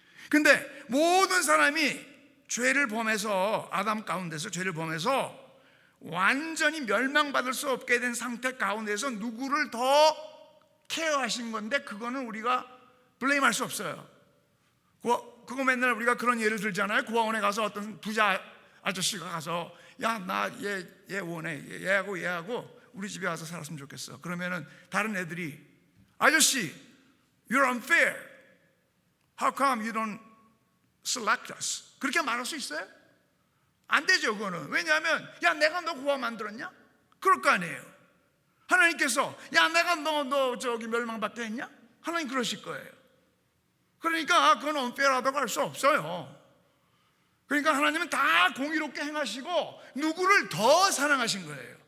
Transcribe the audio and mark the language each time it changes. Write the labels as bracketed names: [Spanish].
[Korean] 근데 모든 사람이 죄를 범해서 아담 가운데서 죄를 범해서 완전히 멸망받을 수 없게 된 상태 가운데서 누구를 더 케어하신 건데 그거는 우리가 블레임할 수 없어요. 그거 맨날 우리가 그런 예를 들잖아요. 고아원에 가서 어떤 부자 아저씨가 가서 야, 나 얘 원해. 얘하고 우리 집에 와서 살았으면 좋겠어. 그러면은 다른 애들이 아저씨, [English] you're unfair. How come you don't select us? [Korean] 그렇게 말할 수 있어요? 안 되죠, 그거는. 왜냐하면 야, 내가 너 고아 만들었냐? 그럴 거 아니에요. 하나님께서 야, 내가 너 저기 멸망받게 했냐? 하나님 그러실 거예요. 그러니까 그건 unfair하다고 할 수 없어요. 그러니까 하나님은 다 공의롭게 행하시고 누구를 더 사랑하신 거예요.